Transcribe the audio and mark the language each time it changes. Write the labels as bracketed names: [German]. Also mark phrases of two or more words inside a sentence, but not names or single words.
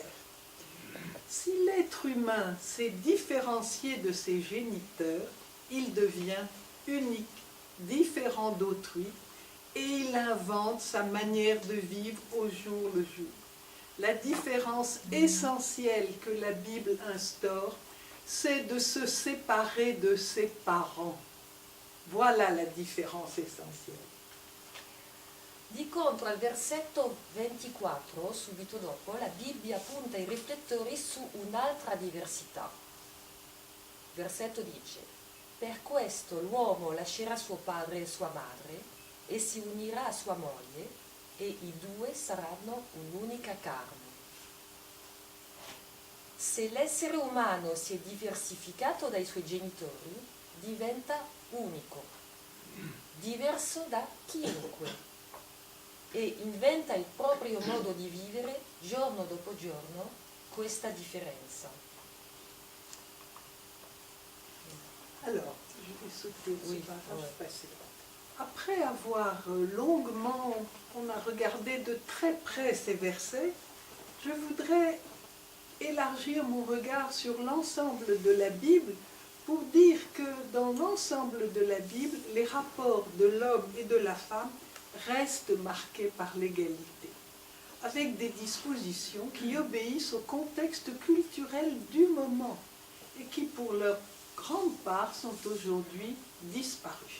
[French] Si l'être humain s'est différencié de ses géniteurs, il devient unique, différent d'autrui, et il invente sa manière de vivre au jour le jour. La différence essentielle que la Bible instaure, c'est de se séparer de ses parents. [Italian] Voilà la differenza essenziale. Di contro, al versetto 24, subito dopo, la Bibbia punta i riflettori su un'altra diversità. Il versetto dice: per questo l'uomo lascerà suo padre e sua madre e si unirà a sua moglie e i due saranno un'unica carne. Se l'essere umano si è diversificato dai suoi genitori, diventa unico, diverso da chiunque, e inventa il proprio modo di vivere giorno dopo giorno questa differenza. [French] Alors, je vais sauter ce Oui, paragraphe, ouais. passer. Après avoir longuement, on a regardé de très près ces versets, je voudrais élargir mon regard sur l'ensemble de la Bible pour dire que dans l'ensemble de la Bible, les rapports de l'homme et de la femme restent marqués par l'égalité, avec des dispositions qui obéissent au contexte culturel du moment et qui, pour leur grande part, sont aujourd'hui disparues.